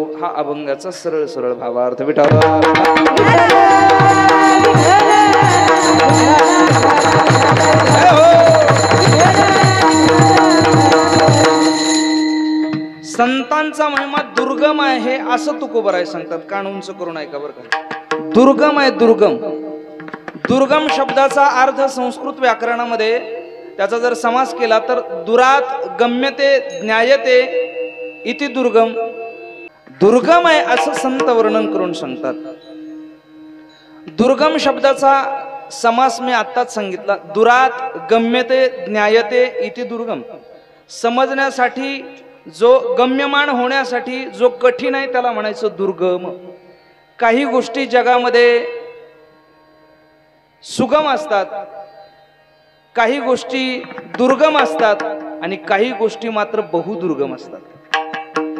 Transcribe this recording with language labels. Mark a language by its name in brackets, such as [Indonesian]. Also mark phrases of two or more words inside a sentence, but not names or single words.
[Marathi] हा अभंगाचा सरळ सरळ भावार्थ. विठाला संतांचा महिमा दुर्गम आहे असं तुकोबाराय सांगतात. कान उंच करून ऐका बरं का. दुर्गम आहे, दुर्गम. दुर्गम शब्दाचा अर्थ संस्कृत व्याकरणामध्ये त्याचा जर समास केला तर [Sanskrit] दुरात गम्यते ज्ञायते इति दुर्गम. [Marathi] दुर्गम आहे असं संत वर्णन करून सांगतात. दुर्गम शब्दाचा समास मी आत्ताच सांगितला. [Sanskrit] दुरात गम्यते ज्ञायते इति दुर्गम. [Marathi] समजण्यासाठी जो गम्यमान होण्यासाठी जो कठीण आहे त्याला म्हणायचं दुर्गम. काही गोष्टी जगामध्ये सुगम असतात, काही गोष्टी दुर्गम असतात आणि काही गोष्टी मात्र बहुदुर्गम असतात.